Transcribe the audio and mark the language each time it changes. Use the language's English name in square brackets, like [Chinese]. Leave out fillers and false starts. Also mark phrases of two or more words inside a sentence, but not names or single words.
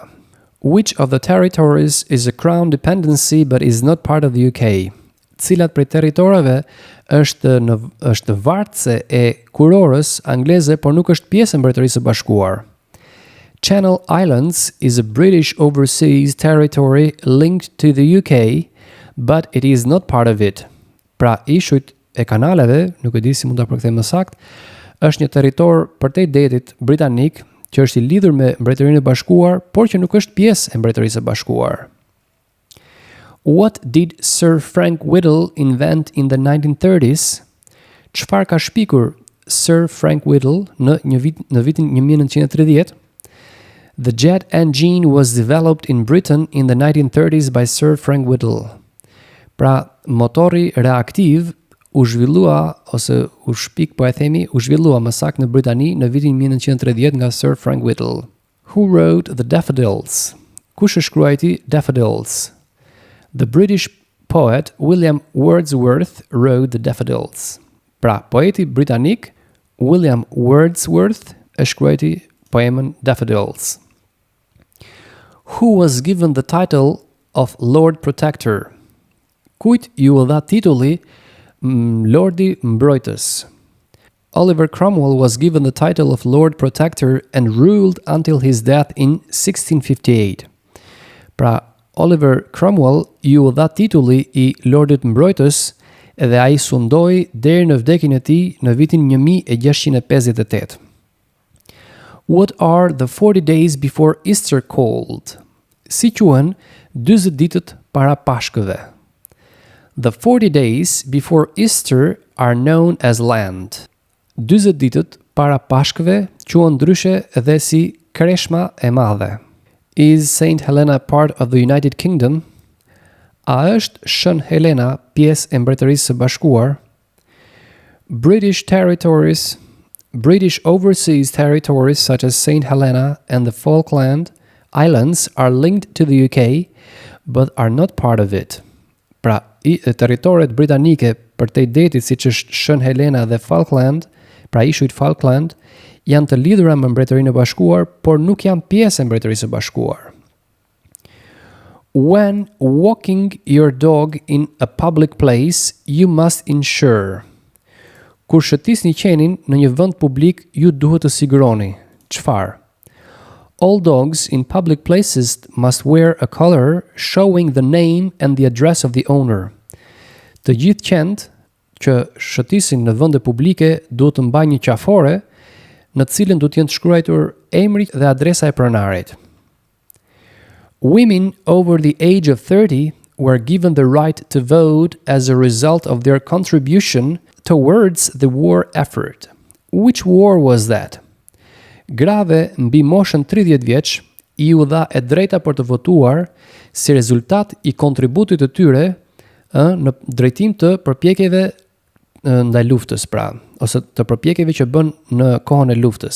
[English] Which of the territories is a crown dependency but is not part of the UK? [Albanian] Cilat prej territoreve është vartëse e kurorës angleze por nuk është pjesë e Mbretërisë së Bashkuar. [English] Channel Islands is a British overseas territory linked to the UK, but it is not part of it. [Albanian] Pra, ishujt e kanaleve, nuk e di si mund ta përkthej më saktë, është një territor përtej detit britanik që është i lidhur me Mbretërinë e Bashkuar, por që nuk është pjesë e Mbretërisë së Bashkuar. [English] What did Sir Frank Whittle invent in the 1930s? [Albanian] Çfarë ka shpikur Sir Frank Whittle në vitin 1930? [English] The jet engine was developed in Britain in the 1930s by Sir Frank Whittle. [Albanian] Pra, motori reaktiv u zhvillua ose u zhvillua më saktë në Britani në vitin 1930 nga Sir Frank Whittle. [English] Who wrote The Daffodils? [Albanian] Kush e shkruajti Daffodils? [English] The British poet William Wordsworth wrote The Daffodils. [Albanian] Pra, poeti britanik William Wordsworth e shkruajti poemën Daffodils. [English] Who was given the title of Lord Protector? [Albanian] Kujt ju dha titulli Lordi Mbrojtës? [English] Oliver Cromwell was given the title of Lord Protector and ruled until his death in 1658. [Albanian] Pra, Oliver Cromwell ju dha titulli I Lordit Mbrojtës dhe ai sundoi deri në vdekjen e tij në vitin 1658. [English] What are the 40 days before Easter called? [Albanian] Si quhen 40 ditët para Pashkëve? [English] The 40 days before Easter are known as Lent. [Albanian] 40 ditët para Pashkëve quhen ndryshe edhe si Kreshma e Madhe. [English] Is Saint Helena part of the United Kingdom? [Albanian] A është Shën Helena pjesë e Mbretërisë së Bashkuar? [English] British territories, British overseas territories such as Saint Helena and the Falkland Islands are linked to the UK, but are not part of it. [Albanian] Pra, territoret britanike përtej detit siç është Shën Helena dhe Falkland, pra ishujt Falkland, janë të lidhura me Mbretërinë e Bashkuar, por nuk janë pjesë e Mbretërisë së Bashkuar. [English] When walking your dog in a public place, you must ensure. [Albanian] Kur shëtisni qenin në një vend publik, ju duhet të siguroni. Çfarë? [English] All dogs in public places must wear a collar showing the name and the address of the owner. [Albanian] Të gjithë qentë që shëtisin në vende publike duhet të mbajnë një qafore në të cilën duhet të jenë të shkruar emri dhe adresa e pronarit. [English] Women over the age of 30 were given the right to vote as a result of their contribution towards the war effort. Which war was that? [Albanian] Grave mbi moshën 30 vjeç I u dha e drejta për të votuar si rezultat I kontributit të tyre në drejtim të përpjekjeve ndaj luftës, pra, ose të përpjekjeve që bën në kohën e luftës.